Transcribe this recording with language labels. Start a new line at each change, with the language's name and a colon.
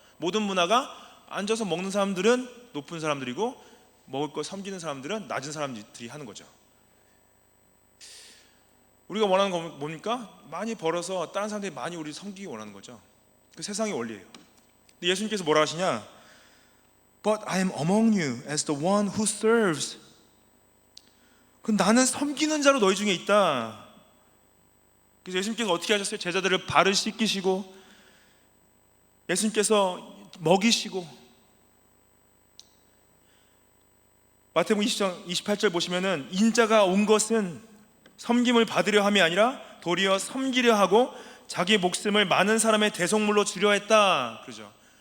Korean: 모든 문화가 앉아서 먹는 사람들은 높은 사람들이고 먹을 거 섬기는 사람들은 낮은 사람들이 하는 거죠. 우리가 원하는 건 뭡니까? 많이 벌어서 다른 사람들이 많이 우리 섬기기 원하는 거죠. 그 세상의 원리예요. 근데 예수님께서 뭐라 하시냐?
English: But I am among you as the one who serves.
Korean: 그 나는 섬기는 자로 너희 중에 있다. 그래서 예수님께서 어떻게 하셨어요? 제자들을 발을 씻기시고 예수님께서 먹이시고, 마태복음 20장 28절 보시면은, 인자가 온 것은 섬김을 받으려 함이 아니라 도리어 섬기려 하고 자기 목숨을 많은 사람의 대속물로 주려 했다. 그러죠.